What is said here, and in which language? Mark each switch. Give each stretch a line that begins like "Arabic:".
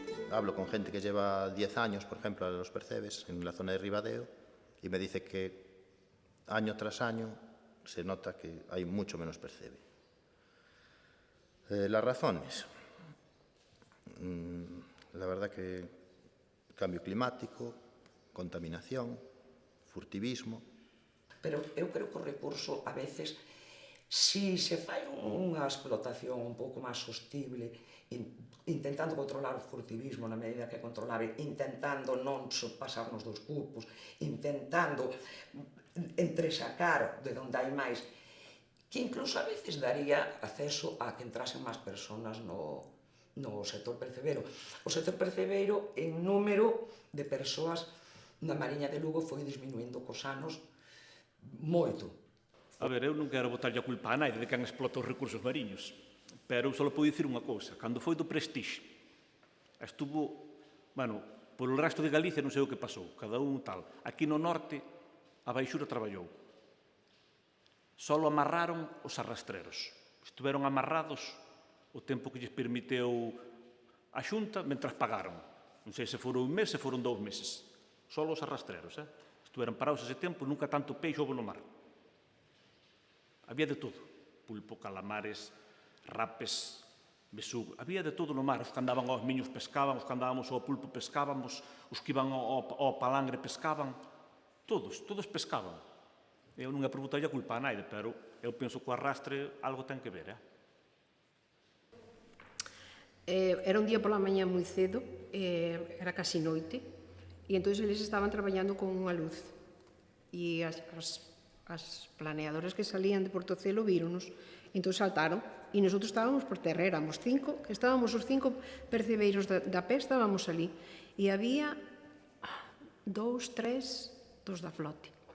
Spanish: Hablo con gente que lleva 10 años, por ejemplo, a los percebes, en la zona de Ribadeo, y me dice que año tras año se nota que hay mucho menos percebe. Las razones, la verdad que cambio climático, contaminación, furtivismo.
Galician: Pero eu creo que o recurso, a veces, si se fai unha explotación un pouco máis sostible, intentando controlar o furtivismo na medida que é controlable, intentando non pasarnos dos cupos, intentando entresacar de onde hai máis, que incluso a veces daría acceso a que entrasen máis persoas no sector percebeiro. O sector percebeiro, en número de persoas na Mariña de Lugo, foi disminuindo cos anos moito. A ver, eu non quero botarlle a culpa a naide de quen explota os recursos mariños, pero eu só podo dicir unha cousa. Cando foi do Prestige, estuvo, bueno, polo resto de Galicia non sei o que pasou, cada un tal. Aquí no norte, a Baixura traballou. Solo amarraron os arrastreros. Estiveron amarrados o tempo que lles permiteu a Xunta, mentras pagaron. Non sei se foron un mes, se foron 2 meses. Solo os arrastreros, Estiveron parados ese tempo, nunca tanto peixe houve no mar. Había de todo. Pulpo, calamares, rapes, besugo. Había de todo no mar. Os que andaban aos miños pescaban, os que andábamos ao pulpo pescábamos, os que iban ao palangre pescaban. Todos pescaban. Eu non é por botarlle a culpa a naide, pero eu penso que o arrastre algo ten que ver, Era un día pola mañá moi cedo, era casi noite, e entón eles estaban traballando con unha luz. E as planeadoras que salían de Portocelo víronos, entón saltaron, e nosotros estábamos por terra, éramos 5, estábamos os 5 percebeiros da pé, estábamos ali, e había 2, 3 dos da flote.